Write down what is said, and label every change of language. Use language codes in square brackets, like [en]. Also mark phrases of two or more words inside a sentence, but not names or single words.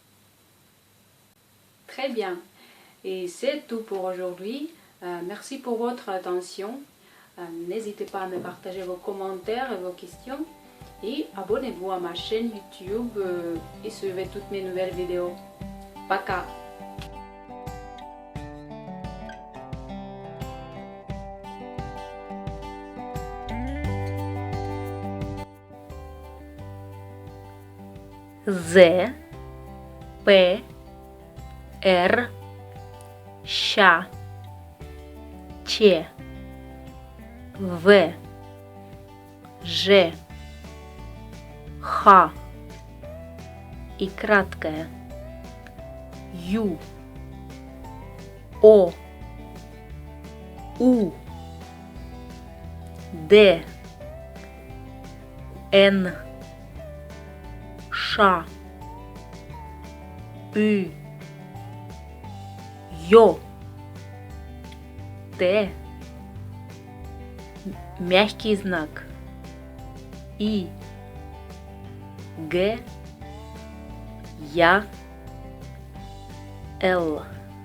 [fr] Très bien. Et c'est tout pour aujourd'hui. Merci pour votre attention. N'hésitez pas à me partager vos commentaires et vos questions. Et abonnez-vous à ma chaîne YouTube et suivez toutes mes nouvelles vidéos. [ru] Пока! З, П, Р, Щ, Ч, В, Ж, Х и краткое Ю, О, У, Д, Н, Ш, Ü, Ё, Т, мягкий знак И, Г, Я, Л.